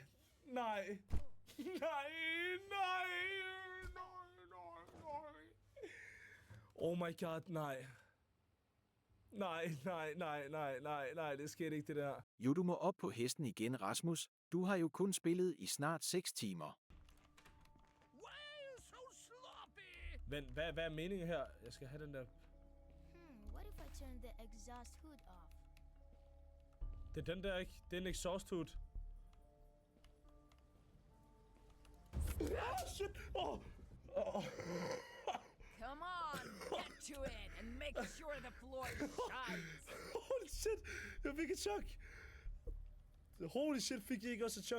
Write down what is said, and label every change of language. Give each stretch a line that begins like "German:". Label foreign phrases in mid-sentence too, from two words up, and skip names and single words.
Danish: Nej! Nej! Nej! Nej!
English: Oh my god,
Danish: nej. Nej, det skete ikke, det der. Jo, du må op på hesten igen, Rasmus. Du har jo kun spillet i snart 6 timer.
English: Why are you so sloppy?
Danish: Men hvad er meningen her? Jeg skal have den der...
English: What if I turn the exhaust hood off?
Danish: Det er den der, ikke? Det er en
English: exhaust hood. Ah, shit! Come on, get to it and make sure the floor shines. Holy shit!
Danish: Jeg fik et chok!
English: Holy shit,
Danish: fik jeg ikke også et chok?